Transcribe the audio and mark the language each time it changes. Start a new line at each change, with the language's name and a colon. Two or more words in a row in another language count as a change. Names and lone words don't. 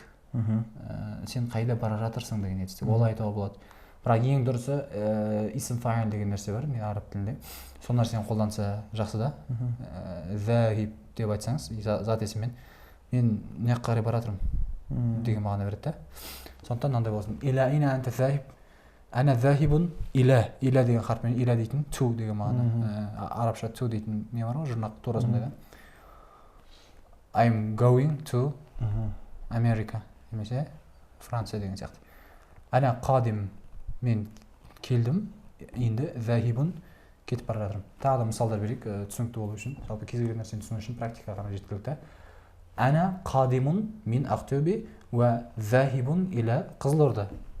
Kazakh: Сен қайда бара жатырсың деген етістік. Ол айтуға болады. Бірақ ең дұрысы исм фаил деген нәрсе бар мен араб тілінде. Сол нәрсені қолданса жақсы да. Захиб деп айтсаңыз, зат есіммен мен не қарай бара жатырмын деген мағына береді да. Сондықтан мынандай болсын.
Arabic: إلى أين أنت ذاهب أنا ذاهب إلى.
Kazakh: Иля деген харфпен иля дейтін ту деген мағына. Арабша ту дейтін не бар ғой, жұрнақ турасында да.
English: I'm going to America
Kazakh: немесе Франция деген сияқты.
Arabic: أنا قادم
Kazakh: мен келдім, енді захибун кетіп бара жатырмын. Тағы да мысалдар берейік, түсінікті болу үшін. Жалпы кез келген нәрсені түсіну үшін практикаға ғана жеткілікті.
Arabic: أنا قادم من آقتوبي وذاهب إلى قيزيلوردا.